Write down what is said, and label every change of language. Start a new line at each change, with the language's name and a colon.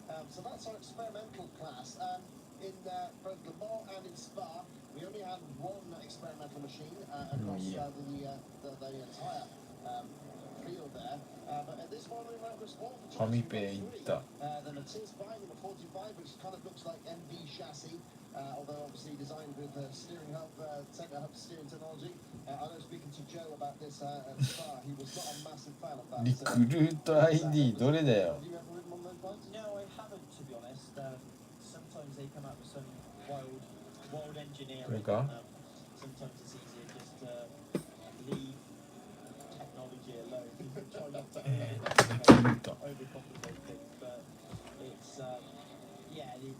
English: So that's our experimental class. In both Le Mans and in Spa, we only had 1 experimental machine across the entire field there. But at this one, we went across all the
Japanese: 紙ペイ行った。
English: the Matiz bike number 45, which kind of looks like MV chassis. Although obviously designed with steering hub, center hub steering technology. I know speaking to Joe about this at Spa, he was not a massive fan of that.
Japanese: リクルート ID どれだよ。
English: Have you ever ridden one of those bikes? No, I haven't, to be honest. Sometimes they come out with some wild engineering. Okay. Sometimes it's easier just to leave technology alone. Try not to overcomplicate things, but it's yeah.